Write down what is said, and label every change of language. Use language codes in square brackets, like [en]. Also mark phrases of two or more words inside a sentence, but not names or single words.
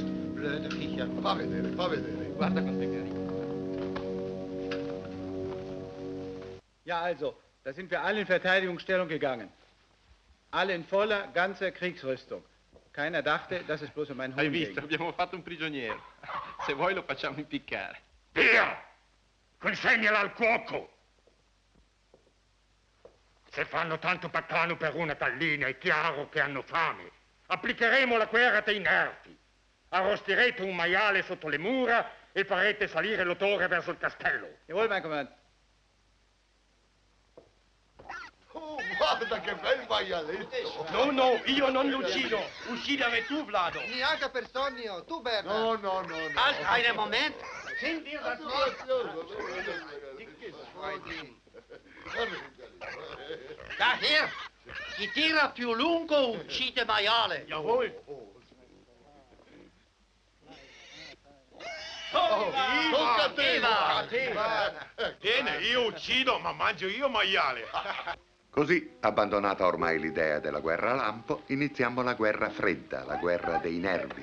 [de] Blöde viecher. [it] Fa vedere, fa vedere. Guarda quanto è carino. [de] Ja, also, da sind wir alle in Verteidigungsstellung gegangen. Alle in voller, ganzer Kriegsrüstung. Keiner dachte, dass es bloß um ein [it] Hai [de] Huhn [it] visto? [de] ging. [it] Abbiamo fatto un prigioniero. Se vuoi lo facciamo impiccare. Via! Consegnala al cuoco! Se fanno tanto baccano per una gallina, è chiaro che hanno fame. Applicheremo la guerra dei nervi. Arrostirete un maiale sotto le mura e farete salire l'odore verso il castello. [de] Jawohl, mein Kommandant. [it] Oh, guarda che bel maialetto! No, no, io non lo uccido. Uccidere tu, Vlado. Niente per sogno, tu Berna. No, no, no, no. [de] Halt einen Moment. Sind wir das Daher, [it] chi tira più lungo uccide maiale. Jawohl. Tocca a te, Viva! Bene, io uccido, ma mangio io maiale. Così, abbandonata ormai l'idea della guerra a lampo, iniziamo la guerra fredda, la guerra dei nervi.